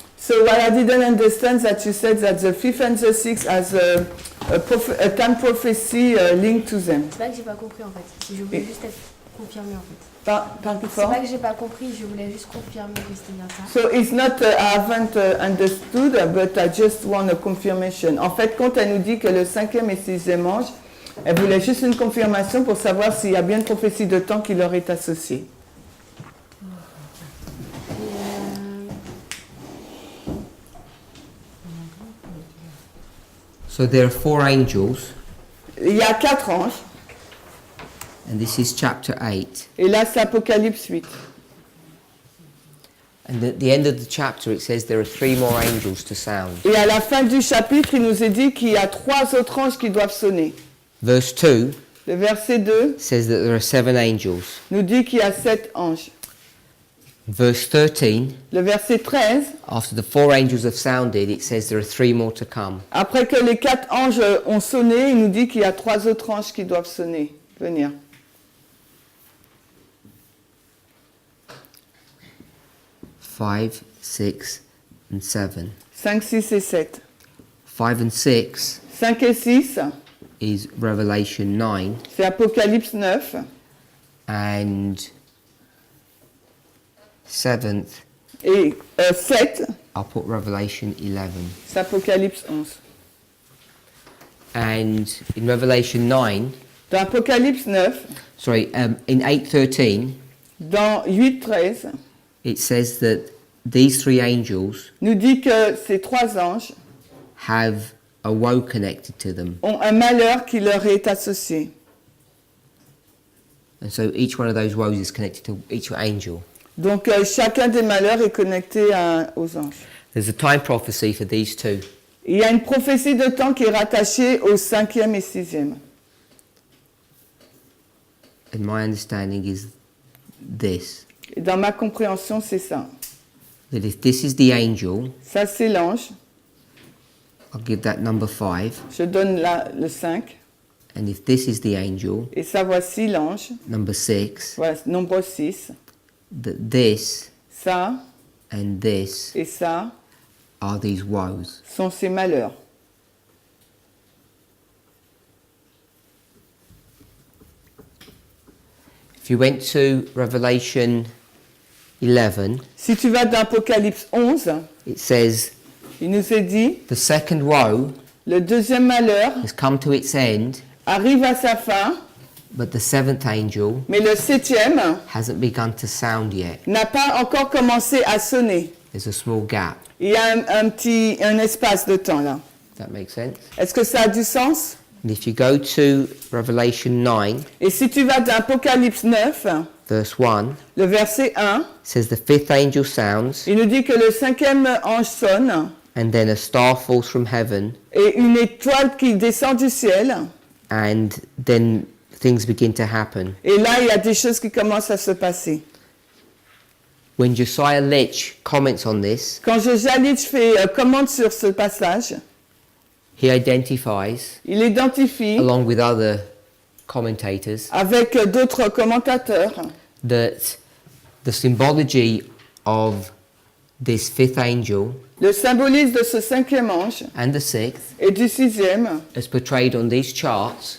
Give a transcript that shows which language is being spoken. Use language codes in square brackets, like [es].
[en] So what I didn't understand that you said that the fifth and the sixth has a time prophecy linked to them. [fr] C'est pas que j'ai pas compris en fait, je voulais juste être confirmée en fait. Par C'est pas que j'ai pas compris, je voulais juste confirmer que c'était bien ça. [en] So it's not I haven't understood, but I just want a confirmation. [fr] En fait, quand elle nous dit que le cinquième et sixième ange, elle voulait juste une confirmation pour savoir s'il y a bien une prophétie de temps qui leur est associée. [en] So there are 4 angels, [fr] Il y a 4 anges, [en] and this is chapter 8. [fr] et là c'est Apocalypse 8. [en] And at the end of the chapter, it says there are 3 more angels to sound. [fr] Et à la fin du chapitre, il nous est dit qu'il y a 3 autres anges qui doivent sonner. [en] Verse 2 [fr] Le verset 2 [en] says that there are 7 angels. [fr] nous dit qu'il y a 7 anges. [en] Verse 13, [fr] Le verset 13, [en] after the 4 angels have sounded, it says there are 3 more to come. [fr] après que les 4 anges ont sonné, il nous dit qu'il y a 3 autres anges qui doivent sonner, venir. [en] 5, 6, and 7. [fr] 5, 6 et 7. [en] 5 and 6 [fr] 5 et 6, [en] is Revelation 9, [fr] c'est Apocalypse 9. [en] and 7th, [fr] Et 7, [en] I'll put Revelation 11. [fr] c'est Apocalypse 11. [en] And in Revelation 9, [fr] Dans Apocalypse 9, [en] in 8:13, [fr] dans 8, 13, [en] it says that these three angels [fr] nous dit que ces 3 anges [en] have a woe connected to them. [fr] ont un malheur qui leur est associé. [en] And so each one of those woes is connected to each angel. [fr] Donc chacun des malheurs est connecté aux anges. [en] There's a time prophecy for these two. [fr] Il y a une prophétie de temps qui est rattachée au 5e et 6e. [en] And my understanding is this, [fr] Et dans ma compréhension, c'est ça. [en] that if this is the angel, [fr] Ça, c'est l'ange. [en] I'll give that number 5. [fr] Je donne le 5. [en] And if this is the angel, [fr] Et ça, voici l'ange. [en] number 6, [fr] Voilà, nombre 6. [en] that this [fr] Ça [en] and this [fr] et ça [en] are these woes. [fr] sont ces malheurs. [en] If you went to Revelation 11, [fr] Si tu vas dans Apocalypse 11, [en] it says, [fr] il nous est dit, [en] the second woe [fr] le 2e malheur [en] has come to its end, [fr] arrive à sa fin, [en] but the seventh angel [fr] mais le 7e [en] hasn't begun to sound yet. [fr] n'a pas encore commencé à sonner. [en] There's a small gap. [fr] Il y a un espace de temps là. [en] Does that make sense? [fr] Est-ce que ça a du sens? [en] And if you go to Revelation 9, [fr] Et si tu vas dans Apocalypse 9, [en] verse 1, [fr] le verset 1, [en] it says the fifth angel sounds, [fr] il nous dit que le 5e ange sonne [en] and then a star falls from heaven, [fr] et une étoile qui descend du ciel. [en] and then things begin to happen. [fr] Et là, il y a des choses qui commencent à se passer. [en] When Josiah Litch comments on this, [fr] Quand Josiah Litch fait commente sur ce passage, [en] he identifies, [fr] il identifie [en] along with other commentators, [fr] avec d'autres commentateurs [en] that the symbology of this fifth angel [fr] le symbolisme de ce 5e ange [en] and the sixth, [fr] et du 6e [en] as portrayed on these charts,